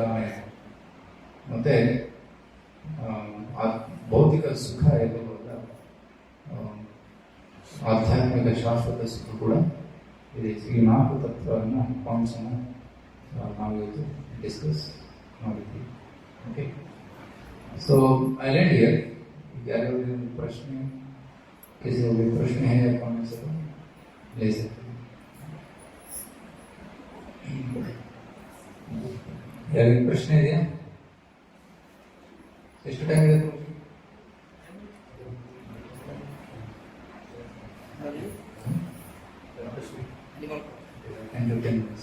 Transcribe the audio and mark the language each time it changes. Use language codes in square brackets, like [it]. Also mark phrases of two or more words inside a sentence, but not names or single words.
[kn] ಮತ್ತೆ ಭೌತಿಕ ಸುಖ ಎಲ್ಲವಲ್ಲ ಆಧ್ಯಾತ್ಮಿಕ ಶಾಶ್ವತ ಸುಖ ಕೂಡ ಇದೆ. ಈ 4 ತತ್ವವನ್ನು ಪಾಯಿಂಟ್ಸನ್ನು ನಾವಿವತ್ತು ಡಿಸ್ಕಸ್ ಮಾಡಿದ್ವಿ. [en] OK, so I land here. [hi] ಯಾರಾದರೂ प्रश्न किसी को भी प्रश्न है या कमेंट्स है ले सकते हैं. [kn] ಯಾರಿಗೆ ಪ್ರಶ್ನೆ ಇದೆಯಾ? ಎಷ್ಟು ಟೈಮ್ ಇದೆ? [en] 10 to 10 minutes.